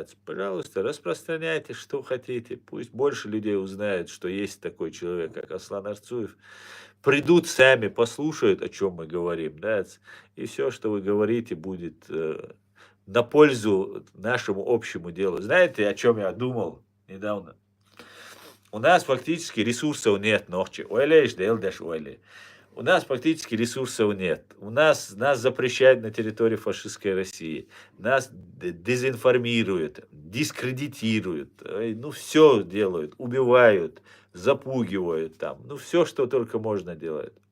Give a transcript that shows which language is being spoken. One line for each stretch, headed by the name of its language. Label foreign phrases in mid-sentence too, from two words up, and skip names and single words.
Russian: Пожалуйста, распространяйте, что хотите. Пусть больше людей узнает, что есть такой человек, как Аслан Арцуев. Придут сами, послушают, о чем мы говорим, да. И все, что вы говорите, будет на пользу нашему общему делу. Знаете, о чем я думал недавно? У нас фактически ресурсов нет, ногчи. Ойлеш, делдеш, ойле. У нас практически ресурсов нет. Нас запрещают на территории фашистской России. Нас дезинформируют, дискредитируют. Ну, все делают. Убивают, запугивают там. Ну, все, что только можно делать.